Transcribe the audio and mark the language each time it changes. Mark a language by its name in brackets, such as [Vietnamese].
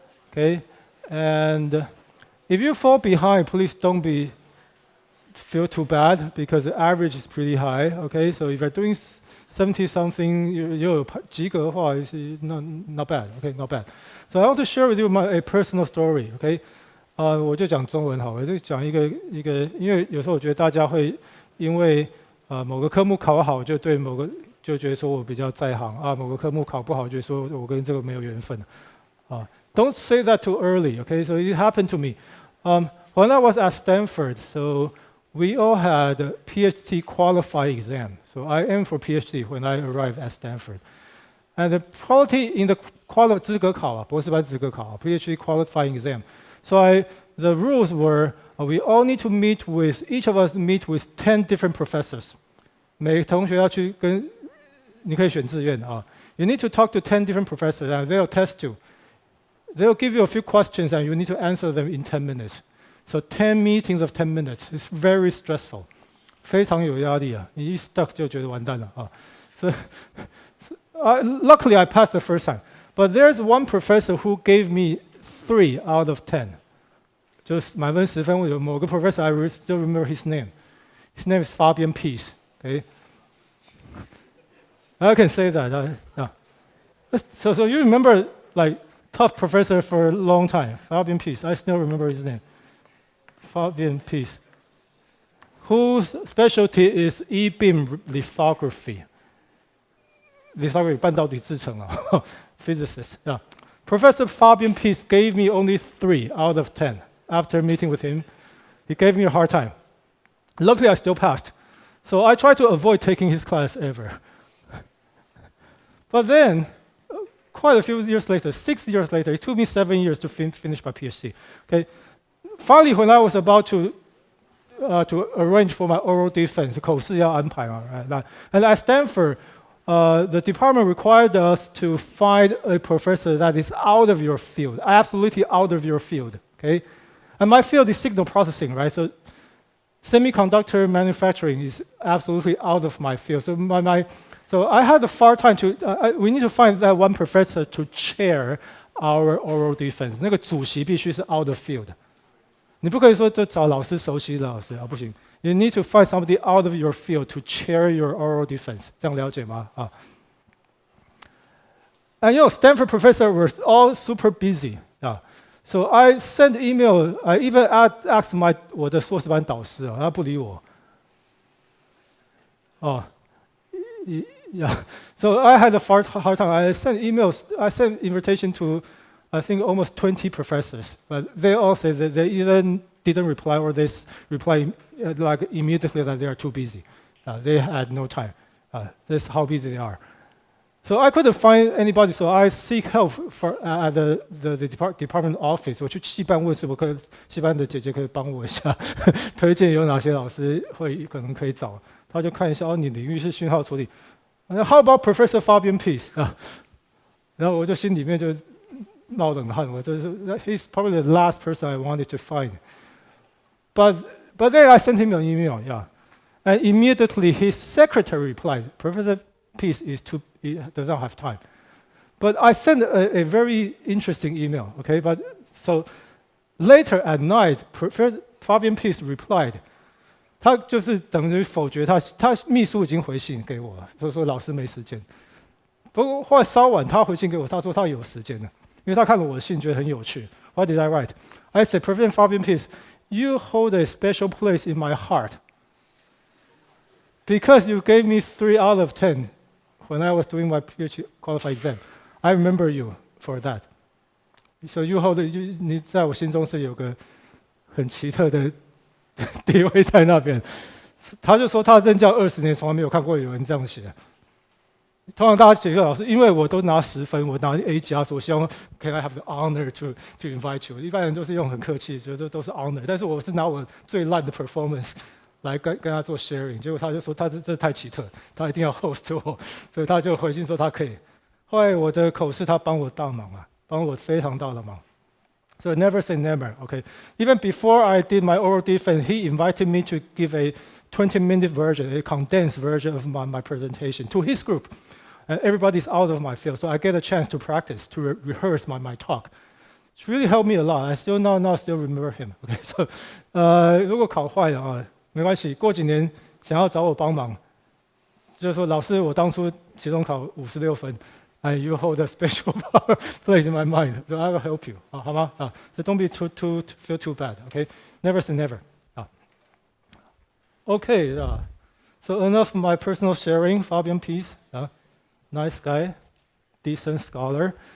[English] Okay, and if you fall behind, please don't feel too bad because the average is pretty high. Okay, so if you're doing 70 something, you [Chinese] 及格的话 [English] is not bad. Okay, not bad. So I want to share with you a personal story. [Chinese] Okay, 我就讲中文好，我就讲一个，因为有时候我觉得大家会因为某个科目考好，就对某个就觉得说我比较在行啊，某个科目考不好，就说我跟这个没有缘分啊。 [English] Don't say that too early. Okay, so it happened to me. When I was at Stanford, so we all had a PhD qualifying exam. So I aimed for PhD when I arrived at Stanford. And the quality in the [Chinese] 资格考啊，博士班资格考啊 [English] PhD qualifying exam. So the rules were we all need to meet with, each of us meet with 10 different professors. [Chinese] 每个同学要去跟，你可以选志愿啊。 [English] You need to talk to 10 different professors and they'll test you. They'll give you a few questions and you need to answer them in 10 minutes. So 10 meetings of 10 minutes is very stressful. [Chinese] 非常有压力啊，你一 stuck 就觉得完蛋了啊。 [English] So luckily I passed the first time. But there's one professor who gave me 3 out of 10. [Chinese] 就是满分10分，有某个 [English] professor I still remember his name. His name is Fabian Peace. Okay, I can say that. So you remember like tough professor for a long time, Fabian Peace. I still remember his name. Fabian Peace, whose specialty is E-beam lithography. [Chinese] Lithography 半导体制程啊，physicist. [English] Yeah. Professor Fabian Peace gave me only 3 out of 10. After meeting with him, he gave me a hard time. Luckily, I still passed. So I tried to avoid taking his class ever. But then, quite a few years later, 6 years later, it took me 7 years to finish my PhD. Okay, finally, when I was about to arrange for my oral defense, [Chinese] 口试要安排嘛, [English] right? And at Stanford, the department required us to find a professor that is out of your field, absolutely out of your field. Okay, and my field is signal processing, right? So semiconductor manufacturing is absolutely out of my field. So so I had a hard time we need to find that one professor to chair our oral defense. [Chinese] 那个主席必须是 [English] out of field. [Chinese] 你不可以说就找老师熟悉的老师啊，不行。 [English] You need to find somebody out of your field to chair your oral defense. [Chinese] 这样了解吗？啊。 [English] And Stanford professor were all super busy. So I sent email. I even asked [Chinese] 我的硕士班导师他不理我。 [English] Yeah. So I had a hard time. I sent emails. I sent invitation to I think almost 20 professors, but they all say that they either didn't reply or they reply like immediately that they are too busy. They had no time. That's how busy they are. So I couldn't find anybody, so I seek help at the department office. [Chinese] 我去系办问，是不可系办的姐姐可以帮我一下，推荐有哪些老师可能可以找。他就看一下，哦，你领域是讯号处理。 [English] How about Professor Fabian Peace 啊？ [Chinese] 然后我就心里面就冒冷汗，我就是 [English] He's probably the last person I wanted to find. But then I sent him an email, yeah, and immediately his secretary replied, Professor Peace does not have time. But I sent a very interesting email, okay? But so later at night, Professor Fabian Peace replied. 他就是等于否决他秘书已经回信给我了，就说老师没时间。不过后来稍晚他回信给我，他说他有时间的，因为他看了我的信觉得很有趣。 What did I write? I said, President Fabian Peace, you hold a special place in my heart because you gave me 3 out of 10 when I was doing my PhD qualified exam. I remember you for that. So you hold [Chinese] 你在我心中是有个很奇特的地位在那边。他就说他任教20年，从来没有看过有人这样写。通常大家写给老师，因为我都拿10分，我拿 A 加，所以我希望 [English] Can I have the honor to invite you？ [Chinese] 一般人都是用很客气，觉得都是 honor， 但是我是拿我最烂的 performance 来跟他做 sharing。结果他就说这太奇特，他一定要 host 我，所以他就回信说他可以。后来我的口试他帮我大忙啊，帮我非常大的忙。 [English] So never say never, okay? Even before I did my oral defense, he invited me to give a 20-minute version, a condensed version of my presentation to his group. And everybody's out of my field, so I get a chance to practice, to rehearse my talk. It's really helped me a lot. I still now still remember him. [Chinese] Okay, so 如果考坏了啊，没关系，过几年想要找我帮忙，就是说老师，我当初期中考56分。 [English] And you hold a special place in my mind, so I will help you. [Chinese] 好吗？ [English] So don't be feel too bad. Okay, never say never. Okay, so enough of my personal sharing. Fabian Peace, nice guy, decent scholar.